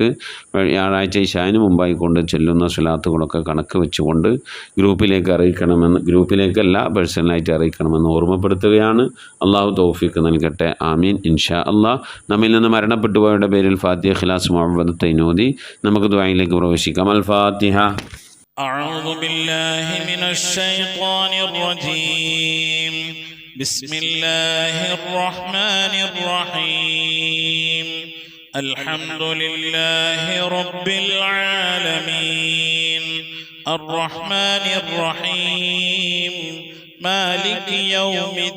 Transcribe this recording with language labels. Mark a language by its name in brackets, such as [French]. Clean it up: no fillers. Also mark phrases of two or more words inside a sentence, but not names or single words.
[Malayalam] വ്യാഴാഴ്ച ഇശാന് മുമ്പായിക്കൊണ്ട് ചെല്ലുന്ന സ്വലാത്തുകളൊക്കെ കണക്ക് വെച്ചുകൊണ്ട് ഗ്രൂപ്പിലേക്കല്ല പേഴ്സണലായിട്ട് അറിയിക്കണമെന്ന് ഓർമ്മപ്പെടുത്തുകയാണ്. അള്ളാഹു തൗഫീഖ് നൽകട്ടെ. [Arabic] آمين إن شاء الله. [Malayalam] നമ്മിൽ നിന്ന് മരണപ്പെട്ടു പോയവരുടെ പേരിൽ ഫാത്തിഹ ഇഖ്ലാസ് മുഅവ്വദത്തൈനു ഓതി നമുക്ക് ദുആയിലേക്ക് പ്രവേശിക്കാം. അൽ ഫാത്തിഹ. [Arabic] أعوذ بالله من الشيطان الرجيم. بسم الله الرحمن الرحيم. الحمد لله رب العالمين الرحمن الرحيم مالك يوم